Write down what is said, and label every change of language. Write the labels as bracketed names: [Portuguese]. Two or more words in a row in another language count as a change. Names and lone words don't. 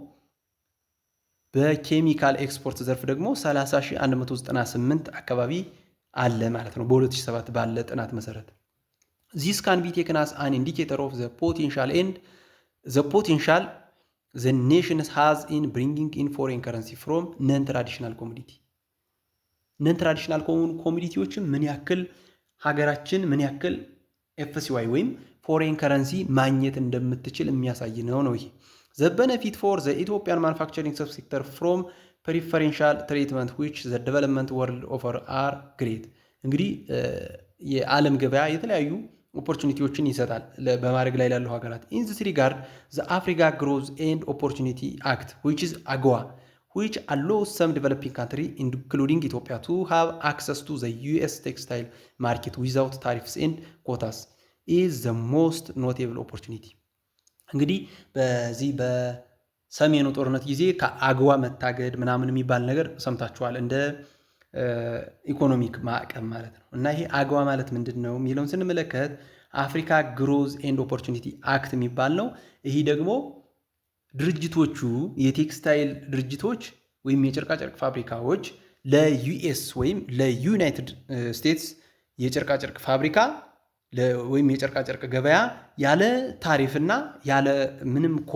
[Amharic] በኬሚካል ኤክስፖርት ዘርፍ ደግሞ 30,198 አካባቢ አለ ማለት ነው በ2007 ባለ ጥናት መሰረት። [English] this can be taken as an indicator of the potential the nation has in bringing in foreign currency from non traditional commodity። ነን ትራዲሽናል ኮሞዲቲዎችን [Amharic] ምን ያክል ሀገራችን ምን ያክል ኤፍሲዋይ ወይም [English] foreign currency [Amharic] ማግኘት እንደምትችል የሚያሳይ ነው ይሄ። The benefit for the Ethiopian manufacturing subsector from preferential treatment which the development world offer are great። እንግዲህ የዓለም ገበያ የተለያዩ ኦፖርቹኒቲዎችን ይሰጣል በማድረግ ላይ ላሉ ሀገራት። [English] In this regard, the Africa Growth and Opportunity Act, which is AGOA, which allows some developing countries, including Ethiopia, to have access to the US textile market without tariffs and quotas, is the most notable opportunity። [Amharic] እንግዲህ በዚህ በሰሜኑ ጦርነት ጊዜ ከአግዋ መታገድ ምናምን የሚባል ነገር ሰምታችኋል፣ እንደ ኢኮኖሚክ ማዕቀብ ማለት ነው። እና ይሄ አግዋ ማለት ምንድን ነው የሚለውን ስንመለከት አፍሪካ ግሮዝ ኤንድ ኦፖርቹኒቲ አክት የሚባል ነው። ይሄ ደግሞ ድርጅቶቹ የቴክስታይል ድርጅቶች ወይም የጨርቃጨርቅ ፋብሪካዎች ለዩኤስ ወይም ለዩናይትድ ስቴትስ የጨርቃጨርቅ ፋብሪካ ወይም የጨርቃጨርቅ ገበያ ያለ ታሪፍና ያለ ምንም